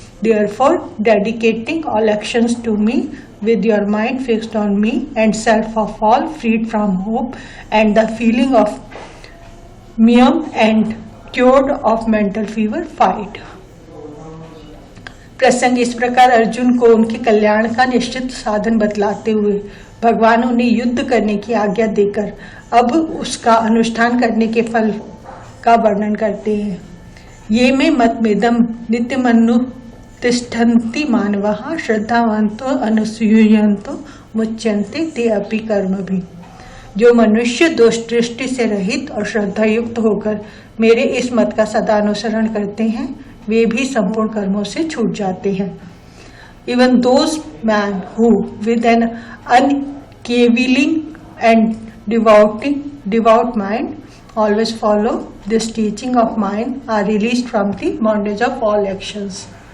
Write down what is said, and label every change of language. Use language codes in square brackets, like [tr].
[en] Therefore, dedicating all actions to me with your mind fixed on me and self of all freed from hope and the feeling of meum and cured of mental fever, fight. [hi] प्रसंग इस प्रकार अर्जुन को उनके कल्याण का निश्चित साधन बतलाते हुए भगवान उन्हें युद्ध करने की आज्ञा देकर अब उसका अनुष्ठान करने के फल का वर्णन करते हैं। [sa] ये में मतमेदम नित्यमनु तिष्ठन्ति मानवः श्रद्धावन्तो अनुसूयन्तो मुच्यन्ते ते अपि कर्म भी। [hi] जो मनुष्य दोष दृष्टि से रहित और श्रद्धा युक्त होकर मेरे इस मत का सदा अनुसरण करते हैं वे भी संपूर्ण कर्मों से छूट जाते हैं। [en] Even those men who with an uncavailing and devout mind always follow this teaching of mine are released from the bondage of all actions.